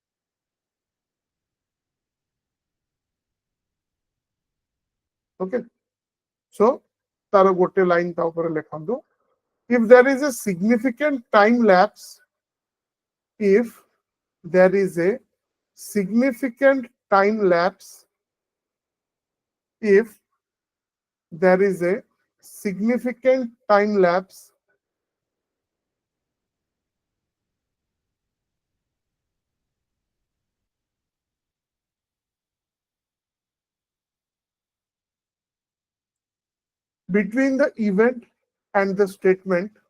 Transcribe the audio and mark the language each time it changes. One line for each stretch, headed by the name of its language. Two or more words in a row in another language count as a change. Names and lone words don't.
English: Okay.
Odia: So ତାର ଗୋଟେ ଲାଇନ ତା ଉପର ଲେଖନ୍ତୁ,
English: if there is a significant time lapse, if there is a significant time lapse, if there is a significant time lapse between the event and the statement,